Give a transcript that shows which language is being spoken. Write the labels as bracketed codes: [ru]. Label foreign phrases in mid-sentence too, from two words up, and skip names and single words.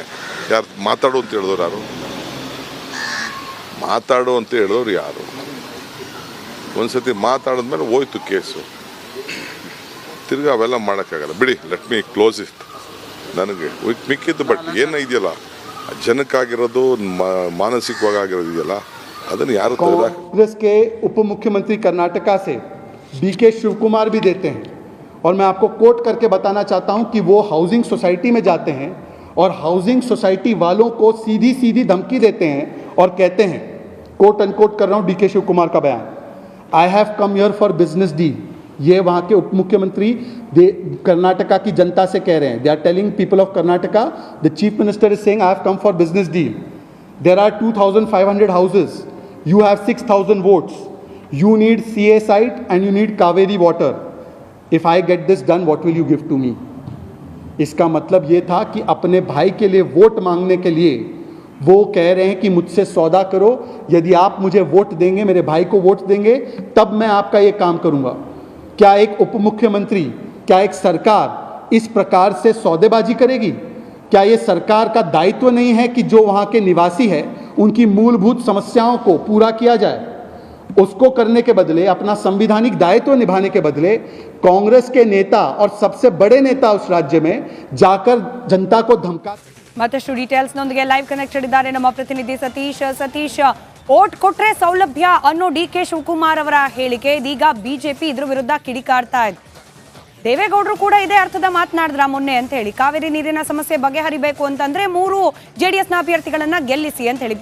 [kn] ಯಾರು ಮಾತಾಡು ಅಂತ ಹೇಳಿದವ್ರು ಯಾರು? ಮಾತಾಡು ಅಂತ ಹೇಳಿದವ್ರು ಯಾರು? ಒಂದ್ಸತಿ ಮಾತಾಡಿದ್ಮೇಲೆ ಹೋಯ್ತು ಕೇಸು, ತಿರ್ಗಿ ಅವೆಲ್ಲ ಮಾಡೋಕ್ಕಾಗಲ್ಲ. [en] ಬಿಡಿ, let me close it. [kn] ನನಗೆ ಮಿಕ್ಕಿದ್ದು ಬಟ್ ಏನು ಇದೆಯಲ್ಲ, ಜನಕ್ಕಾಗಿರೋದು ಮಾನಸಿಕವಾಗಿ ಆಗಿರೋದು ಇದೆಯಲ್ಲ, ಅದನ್ನು ಯಾರು? [hi] कांग्रेस के उप मुख्यमंत्री कर्नाटका से DK शिवकुमार भी देते हैं, और मैं आपको कोट करके बताना चाहता हूं कि वो [en] housing society [hi] में जाते हैं और [en] housing society [hi] वालों को सीधी सीधी धमकी देते हैं और कहते हैं, [en] quote unquote [hi] कर रहा हूं DK शिवकुमार का बयान, [en] I have come here for business deal. [hi] ये वहाँ के उप मुख्यमंत्री कर्नाटका की जनता से कह रहे हैं. [en] They are telling people of Karnataka, the Chief Minister is saying I have come for business deal. There are 2500 houses. You have 6,000 votes. You need CA site and you need Kaveri water. If I get this done, what will you give to me? [hi] इसका मतलब ये था कि अपने भाई के लिए वोट मांगने के लिए वो कह रहे हैं कि मुझसे सौदा करो, यदि आप मुझे वोट देंगे, मेरे भाई को वोट देंगे, तब मैं आपका ये काम करूँगा. क्या एक उप मुख्यमंत्री, क्या एक सरकार इस प्रकार से सौदेबाजी करेगी? क्या ये सरकार का दायित्व नहीं है कि जो वहाँ के निवासी है उनकी मूलभूत समस्याओं को पूरा किया जाए? उसको करने के बदले, अपना संवैधानिक दायित्व निभाने के बदले, कांग्रेस के नेता और सबसे बड़े नेता उस राज्य में जाकर जनता को धमका. [kn] ಮತ್ತಷ್ಟು ಡೀಟೇಲ್ಸ್ ನೊಂದಿಗೆ [en] live connected [kn] ಇದ್ದಾರೆ ನಮ್ಮ ಪ್ರತಿನಿಧಿ ಸತೀಶ್, ಓಟ್ ಕೊಟ್ರೆ ಸೌಲಭ್ಯ ಅನ್ನೋ ಡಿಕೆ ಶಿವಕುಮಾರ್ ಅವರ ಹೇಳಿಕೆ ಇದೀಗ ಬಿಜೆಪಿ ಇದ್ರ ವಿರುದ್ಧ ಕಿಡಿಕಾರ್ತಾ ಇದೆ. ದೇವೇಗೌಡರು ಕೂಡ ಇದೇ ಅರ್ಥದ ಮಾತನಾಡಿದ್ರ ಮೊನ್ನೆ ಅಂತ ಹೇಳಿ, ಕಾವೇರಿ ನೀರಿನ ಸಮಸ್ಯೆ ಬಗೆಹರಿಬೇಕು ಅಂತಂದ್ರೆ 3 JDS ಅಭ್ಯರ್ಥಿಗಳನ್ನ ಗೆಲ್ಲಿಸಿ ಅಂತ ಹೇಳಿ.